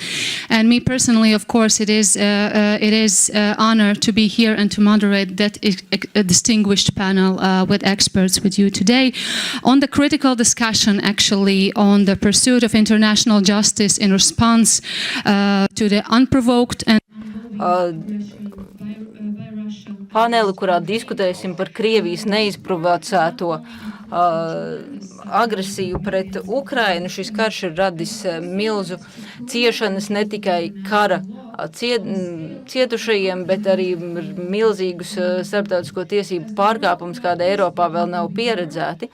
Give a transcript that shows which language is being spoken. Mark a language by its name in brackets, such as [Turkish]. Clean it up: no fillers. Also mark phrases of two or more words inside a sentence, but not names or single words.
[English] And me personally, of course, it is honor to be here and to moderate that a distinguished panel with experts with you today on the critical discussion actually on the pursuit of international justice in response to the unprovoked and [Latvian] paneli, kurā diskutēsim par Krievijas neizprovocēto agresiju pret Ukrainu. Šis karš ir radis milzu ciešanas ne tikai kara cietušajiem, bet arī milzīgus starptautisko tiesību pārkāpumus, kāda Eiropā vēl nav pieredzēti.